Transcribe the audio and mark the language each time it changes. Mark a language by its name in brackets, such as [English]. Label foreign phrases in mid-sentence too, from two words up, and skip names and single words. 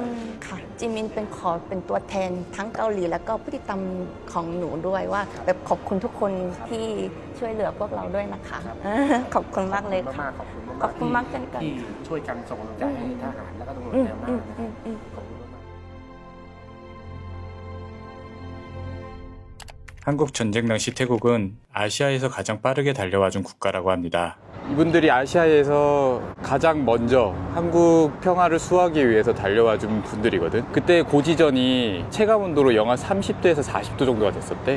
[Thai] ค่ะจิมินเป็นเป็นตัวแทนทั้งเกาหลีแล้วก็ผู้ติดตามของหนูด้วยว่า แบบขอบคุณทุกคนที่ช่วยเหลือพวกเราด้วยนะคะ ขอบคุณมากเลยค่ะ มากๆขอบคุณมากๆ ขอบคุณมากเช่นกัน ที่ช่วยกันส่งกำลังใจให้ทหารแล้วก็ตำรวจ อืม แนวหน้า อืม นะ อืมอืม ขอบคุณมากๆ [Korean] 한국 전쟁 당시 태국은 아시아에서 가장 빠르게 달려와준 국가라고 합니다. 이분들이 아시아에서 가장 먼저 한국 평화를 수호하기 위해서 달려와준 분들이거든. 그때 고지전이 체감온도로 영하 30도에서 40도 정도가 됐었대.